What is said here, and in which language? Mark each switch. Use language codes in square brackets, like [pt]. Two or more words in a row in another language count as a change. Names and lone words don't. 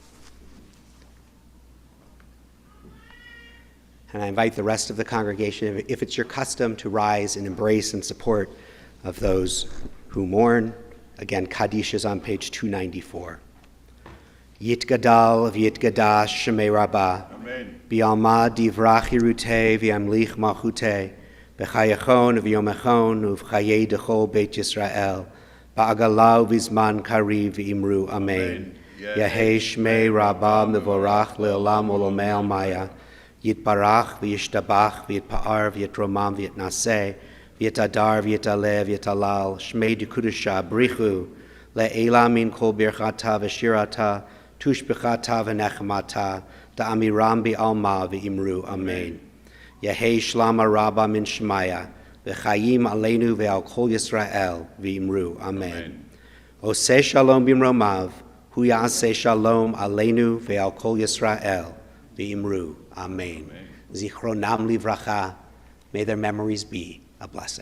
[en] And I invite the rest of the congregation, if it's your custom, to rise and embrace and support of those who mourn Again, Kaddish is on page 294. [arc] יתגדל ויתקדש שמיה רבא. Amen. בעלמא דברא כרעותיה וימליך מלכותיה. בחייכון וביומיכון ובחיי דכל בית ישראל. בעגלא ובזמן קריב ואמרו. Amen. יהא שמיה רבא מברך לעלם עלמי עלמיא. יתברך וישתבח ויתפאר ויתרומם ויתנשא. ויתהדר ויתעלה ויתהלל. שמיה דקודשא בריך הוא לעלא מן כל ברכתא ושירתא. תשבחתא ונחמתא. דאמירן בעלמא ואמרו אמן יהא שלמא רבא מן שמיא. [he] וחיים עלינו ועל כל ישראל ואמרו. אמן עושה שלום במרומיו. הוא יעשה שלום עלינו ועל כל ישראל ואמרו. אמן זכרונם לברכה. [en] May their memories be a blessing.